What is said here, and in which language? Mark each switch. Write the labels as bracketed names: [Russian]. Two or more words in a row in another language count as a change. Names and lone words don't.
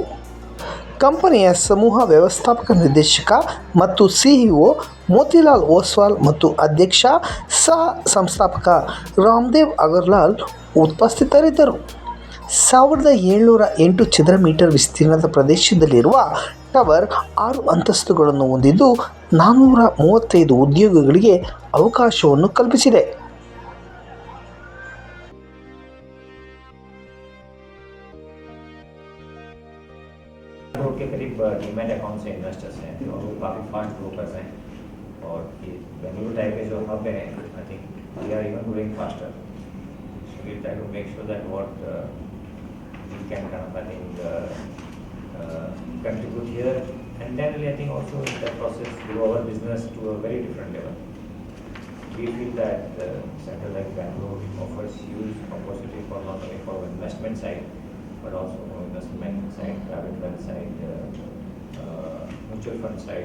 [Kannada] ಕಂಪನಿಯ ಸಮೂಹ ವ್ಯವಸ್ಥಾಪಕ ನಿರ್ದೇಶಕ ಮತ್ತು ಸಿಇಒ ಮೋತಿಲಾಲ್ ಓಸ್ವಾಲ್ ಮತ್ತು ಅಧ್ಯಕ್ಷ ಸಹ ಸಂಸ್ಥಾಪಕ ರಾಮದೇವ್ ಅಗರ್ವಾಲ್ ಉಪಸ್ಥಿತರಿದ್ದರು. 1708 ಚದರ ಮೀಟರ್ ವಿಸ್ತೀರ್ಣದ ಪ್ರದೇಶದಲ್ಲಿರುವ ಟವರ್ 6 ಅಂತಸ್ತುಗಳನ್ನು ಹೊಂದಿದ್ದು 435 ಉದ್ಯೋಗಿಗಳಿಗೆ ಅವಕಾಶವನ್ನು ಕಲ್ಪಿಸಿದೆ. [Hindi] के करीब [English] demat account [Hindi] से इन्वेस्टर्स हैं और वो काफ़ी [English] fast grow [Hindi] कर रहे हैं और ये बेंगलुरु टाइप के जो हब है [English] I think we are even growing faster so we try to make sure that what we can kind of I think contribute here and then I think also in that process grow our business to a very different level. We feel that center like Bangalore offers huge opportunity for not only for investment side but also investment side, private wealth side, mutual fund side.